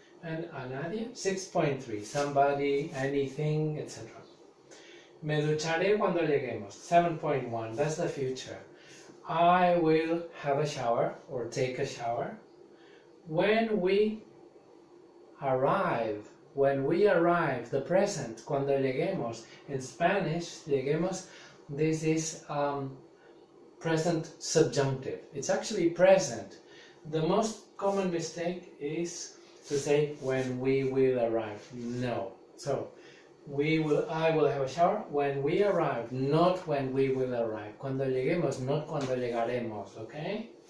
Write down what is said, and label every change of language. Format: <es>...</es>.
<en>And</en> <es>a nadie,</es> <en>6.3, somebody, anything, etc.</en> <es>Me ducharé cuando lleguemos, 7.1,</es> <en>that's the future. I will have a shower or take a shower when we arrive. When we arrive, the present,</en> <es>cuando lleguemos.</es> <en>In Spanish, lleguemos, this is present subjunctive. It's actually present. The most common mistake is to say when we will arrive. No. So I will have a shower when we arrive, not when we will arrive.</en> <es>Cuando lleguemos, not cuando llegaremos, okay?</es>